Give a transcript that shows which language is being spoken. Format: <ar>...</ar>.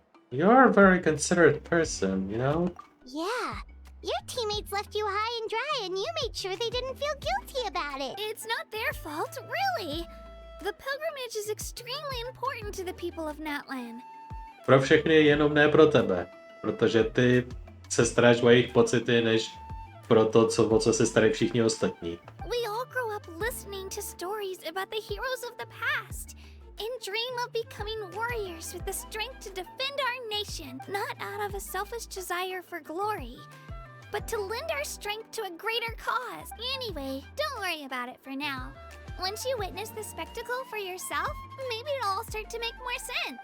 <en>You're a very considerate person, you know? Yeah. Your teammates left you high and dry and you made sure they didn't feel guilty about it. It's not their fault, really. The pilgrimage is extremely important to the people of Natlan.</en> <cs>Pro všechny, jenom ne pro tebe. Protože ty se staráš o jejich pocity, než pro to, o co se starají všichni ostatní.</cs> <en>We all grow up listening to stories about the heroes of the past and dream of becoming warriors with the strength to defend our nation, not out of a selfish desire for glory, but to lend our strength to a greater cause. Anyway, don't worry about it for now. Once you witness the spectacle for yourself, maybe it'll all start to make more sense.</en>